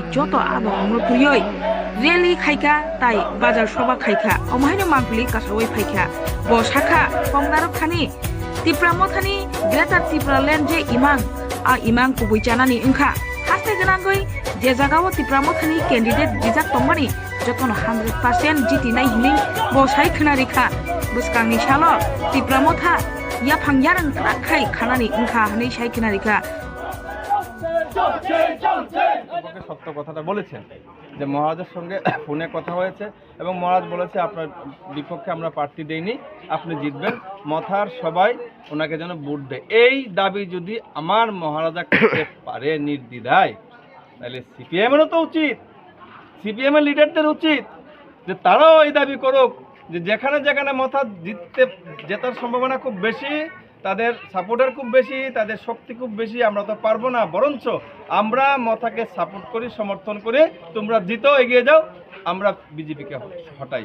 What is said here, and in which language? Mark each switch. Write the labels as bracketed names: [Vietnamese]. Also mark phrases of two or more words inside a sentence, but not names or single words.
[Kok Borok] जत आदब मृतुयै रेली खायका ताई बाजार सभा खायका अमाहायनो मांगुलि कासावै फायका ब शाखा कंगारब खानि तिप्रा मुथानि ग्रेटार तिप्रा लैंड जे इमां कुबै जानानि ओंखा हास्ते गोनांगै जे जागाव तिप्रा मुथानि कैंडिडेट बिजाक तंबानि जतन 100% जितिनाय हिलिं बसाय खोनारिखा बुसकांनि सालो तिप्रा मुथा या फांयारं राखाय खानानि ओंखा हनै साय खोनारिखा [Bangla] সত্য কথাটা বলেছেন যে মহারাজের সঙ্গে ফোনে কথা হয়েছে এবং মহারাজ বলেছে আপনার বিপক্ষে আমরা প্রার্থী দেইনি, আপনি জিতবেন, মথার সবাই ওনাকে যেন ভোট দেয়। এই দাবি যদি আমার মহারাজা করতে পারে নির্দ্বিধায়, তাহলে সিপিএমেরও তো উচিত, সিপিএমের লিডারদের উচিত যে তারাও এই দাবি করুক যে যেখানে যেখানে মথা জেতার সম্ভাবনা খুব বেশি, তাদের সাপোর্টার খুব বেশি, তাদের শক্তি খুব বেশি, আমরা তো পারবো না, বরঞ্চ আমরা মথাকে সাপোর্ট করি, সমর্থন করে তোমরা জিতো, এগিয়ে যাও, আমরা বিজেপিকে হটাই।